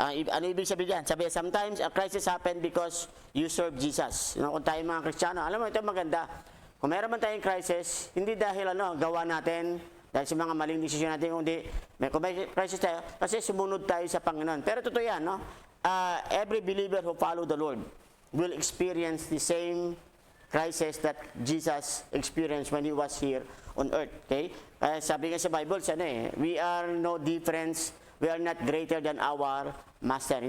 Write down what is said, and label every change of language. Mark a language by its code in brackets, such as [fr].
[tl] Ano ibig sabihin yan? Sabi, [en] sometimes a crisis happen because you serve Jesus. [tl] Kung tayo mga Kristiyano, alam mo, ito maganda. Kung meron man tayong crisis, hindi dahil gawa natin, dahil sa mga maling desisyon natin, kundi kung may crisis tayo, kasi sumunod tayo sa Panginoon. Pero totoo yan, [en] every believer who follow the Lord will experience the same crisis that Jesus experienced when He was here on earth. Okay? Sabi nga sa Bible, we are no difference, we are not greater than our Master.